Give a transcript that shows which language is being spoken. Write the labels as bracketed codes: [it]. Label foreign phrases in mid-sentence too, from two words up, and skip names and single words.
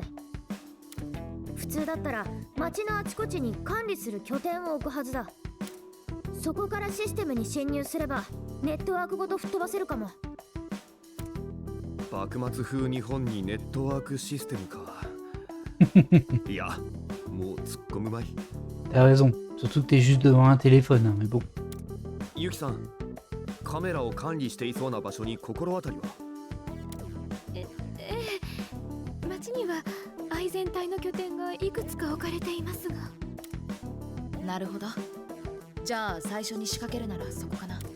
[ja] 普通だったら町のあちこちに管理する拠点を置くはずだ。そこからシステムに侵入すればネットワークごと吹っ飛ばせるかも。幕末風日本にネットワークシステムか。いや、もう突っ込むまい。 [fr] T'as raison. Surtout que t'es juste devant un téléphone, hein, mais bon. [ja] ユキさん、カメラを管理していそうな場所に心当たりは？町には愛全体の拠点がいくつか置かれていますが。なるほど。じゃあ最初に仕掛けるならそこかな。